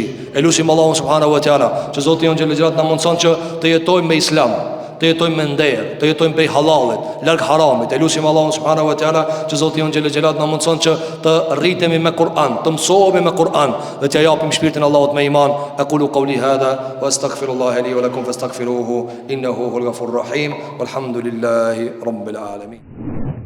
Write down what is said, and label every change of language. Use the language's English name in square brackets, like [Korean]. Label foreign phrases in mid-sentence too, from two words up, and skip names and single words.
[Albanian] E lutim Allahun [Arabic] سبحانه وتعالى [Albanian] që Zoti [Arabic] جل جلاله [Albanian] na mundson që të jetojmë me Islam, të jetojmë me nder, të jetojmë prej halalit, larg haramit. E lutim Allahun [Arabic] سبحانه وتعالى [Albanian] që Zoti [Arabic] جل جلاله [Albanian] na mundson që të rritemi me Kur'an, të mësohemi me Kur'an dhe t'ja japim shpirtin Allahut me iman. [Arabic] أقول قولي هذا وأستغفر الله لي ولكم فاستغفروه إنه هو الغفور الرحيم والحمد لله رب العالمين.